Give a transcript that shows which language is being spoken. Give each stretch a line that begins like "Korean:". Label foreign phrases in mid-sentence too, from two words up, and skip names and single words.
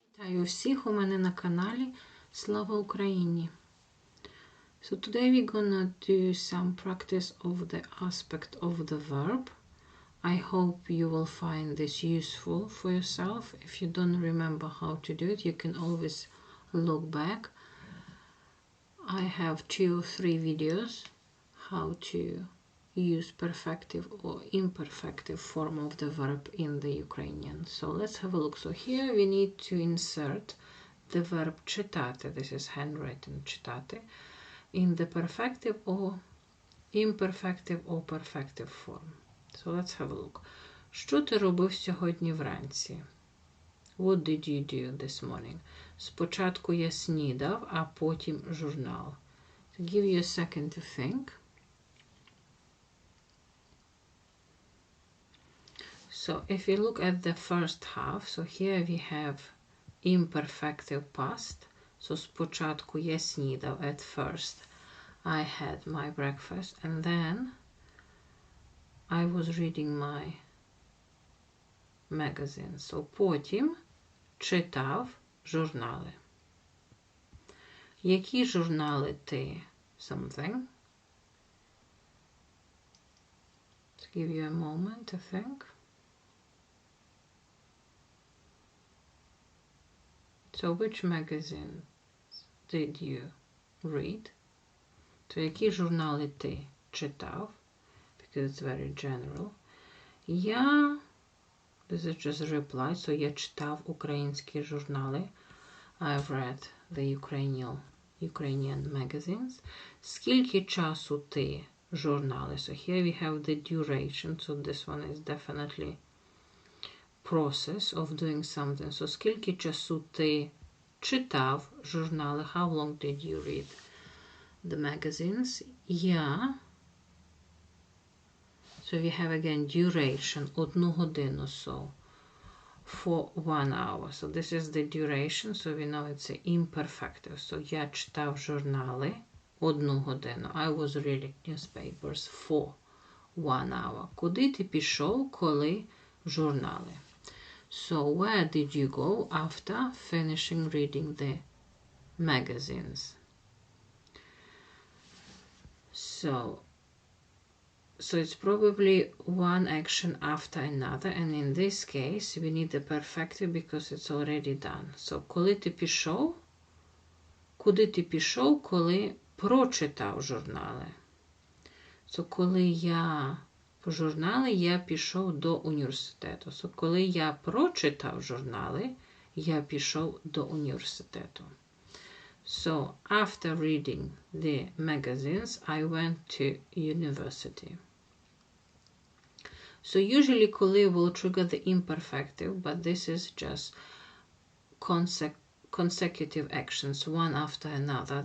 Ukrainian: Вітаю всіх у мене на каналі. Слава Україні!
English: So today we're gonna do some practice of the aspect of the verb. I hope you will find this useful for yourself. If you don't remember how to do it, you can always look back. I have 2 or 3 videos how to use perfective or imperfective form of the verb in the Ukrainian. So let's have a look. So here we need to insert the verb читати, this is handwritten читати, in the perfective or imperfective or perfective form. So let's have a look.
Ukrainian: Що ти робив сьогодні вранці?
English: What did you do this morning?
Ukrainian: Спочатку я снідав, а потім журнал.
English: To give you a second to think. So if you look at the first half, so here we have imperfective past.
Ukrainian: So спочатку я снідав,
English: at first I had my breakfast, and then I was reading my magazine.
Ukrainian: So потім читав журнали. Які журнали ти?
English: Something. To give you a moment to think. So which magazine did you read?
Ukrainian: То які журнали ти читав?
English: Because it's very general. Я, this is just a reply, so
Ukrainian: я читав українські журнали.
English: I've read the Ukrainian magazines.
Ukrainian: Скільки часу ти журнали?
English: So here we have the duration, so this one is definitely process of doing something.
Ukrainian: So скільки часу ти читав журнали?
English: How long did you read the magazines? Я. So we have again duration, 1 годину, so for 1 hour. So this is the duration, so we know it's imperfective.
Ukrainian: So я читав журнали 1 годину.
English: I was reading newspapers for 1 hour.
Ukrainian: Куди ти пішов, коли журнали?
English: So where did you go after finishing reading the magazines? So it's probably one action after another, and in this case we need the perfective because it's already done.
Ukrainian: So коли ти пішов? Куди ти пішов, коли прочитав журнали? So коли я по журнали, я пішов до університету. So коли я прочитав журнали, я пішов до університету.
English: So after reading the magazines, I went to university. So usually коли will trigger the imperfective, but this is just consecutive actions, one after another.